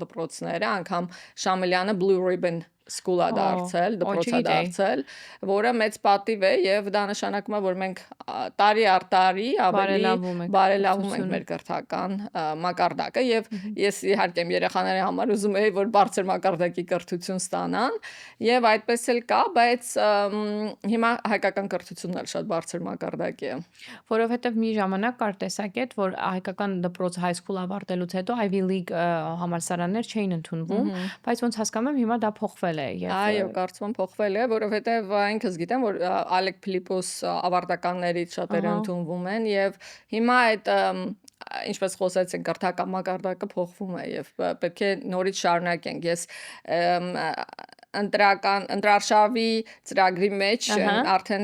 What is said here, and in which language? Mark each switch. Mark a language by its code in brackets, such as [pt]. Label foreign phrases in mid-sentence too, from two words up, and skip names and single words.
[hy] դպրոցները, անգամ Շամիլյանը Blue Ribbon School-ա դարձել, դպրոցա դարձել, որը մեծ պատիվ է եւ դա նշանակում է, որ մենք տարի առ տարի ավելի բարելավում ենք մեր կրթական մակարդակը եւ ես իհարկե իմ երեխաների համար ուզում եի, որ բարձր մակարդակի կրթություն ստանան եւ այդպես էլ կա, բայց հիմա հայկական կրթությունն էլ շատ բարձր մակարդակի է, որովհետեւ մի ժամանակ կար տեսակետ, որ հայկական դպրոց [en] high school [hy] ավարտելուց հետո Ivy League համալսարաններ չէին ընդունվում, բայց ոնց հասկանում եմ հիմա դա փոխվել է։ Այո, կարծում եմ փոխվել է, որովհետև ինքս գիտեմ, որ Ալեք Փիլիպոս ավարտականներից շատերը ընդունվում են եւ հիմա այդ ինչպես խոսեցին կրթական մակարդակը փոխվում է եւ պետք է նորից շարունակենք։ Ես ընտրարշավի ծրագրի մեջ արդեն